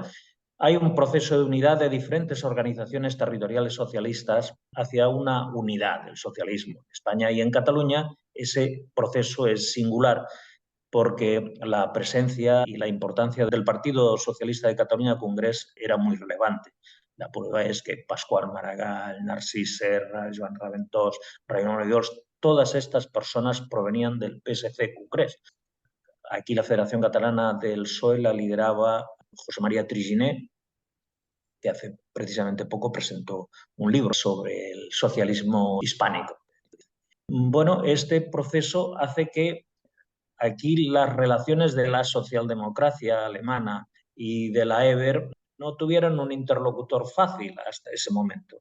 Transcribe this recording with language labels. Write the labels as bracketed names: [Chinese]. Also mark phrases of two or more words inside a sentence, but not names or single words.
[Spanish] Hay un proceso de unidad de diferentes organizaciones territoriales socialistas hacia una unidad del socialismo. En España y en Cataluña ese proceso es singular porque la presencia y la importancia del Partido Socialista de Cataluña Congrés era muy relevante. La prueba es que Pasqual Maragall, Narcís Serra, Joan Raventós, Raimon Obiols, todas estas personas provenían del PSC Congrés. Aquí la Federación Catalana del PSOE la lideraba José María Triginer, que hace precisamente poco presentó un libro sobre el socialismo hispánico. Bueno, este proceso hace que aquí las relaciones de la socialdemocracia alemana y de la EBER no tuvieran un interlocutor fácil hasta ese momento.